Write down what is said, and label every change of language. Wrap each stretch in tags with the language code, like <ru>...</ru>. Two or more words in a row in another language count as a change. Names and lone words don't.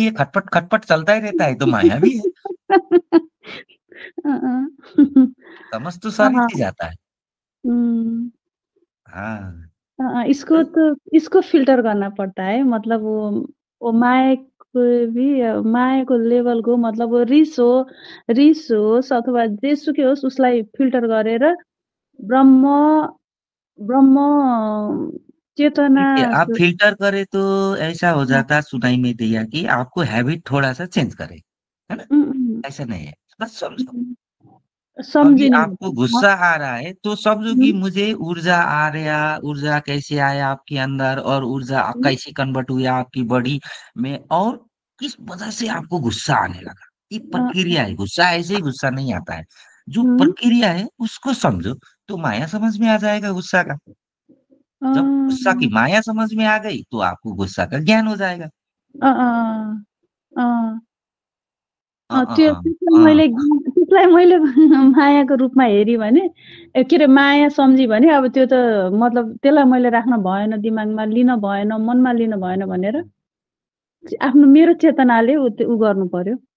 <hi>में ये खटपट-खटपट चलता ही रहता है, तो माया भी है। अ, अ, समझ तो सारी हाँ, चीज़ आता है। हुँ। हाँ, इसको तो तो इसको फ़िल्टर करना पड़ता है मतलब वो माया को लेभल को मतलब वो</hi> <ne>रिस होस् अथवा जेसुकै होस् उसलाई फ़िल्टर गरेर ब्रह्म ब्रह्म चेतना</ne> <hi>ठीक है, आप स फ़िल्टर करें तो ऐसा हो हाँ, जाता सुनाई में दिया कि आपको हैबिट थोड़ा-सा चेंज करें, है ना? हुँ, हुँ, ऐसा नहीं है, बस समझो। हुँ, अभी</hi> <ne>सम्झिनु</ne> <hi>आपको हाँ, गुस्सा आ रहा है, तो समझो हुँ, कि मुझे ऊर्जा आ रहा ऊर्जा कैसे आया आपके अंदर और ऊर्जा हुँ, कैसे कन्वर्ट हुआ आपकी बॉडी में और किस वजह से आपको गुस्सा आने लगा? ये प्रक्रिया है, गुस्सा ऐसे ही गुस्सा नहीं आता है। जो हुँ, प्रक्रिया है उसको समझो, तो माया समझ में आ जाएगा गुस्सा का। अ, जब गुस्सा की माया समझ में आ गई, तो आपको गुस्सा का ज्ञान हो जाएगा। अ, अ, अ। अ, अ,</hi> <ne>त्यो अ, त्यसलाई मैले मायाको रूपमा हेरी भने के अरे माया सम्झी भने अब त्यो त मतलब त्यसलाई मैले राख्न भएन दिमागमा, लिन भएन, मनमा लिन भएन भनेर आफ्नो मेरो चेतनाले उ गर्नुपर्यो।</ne>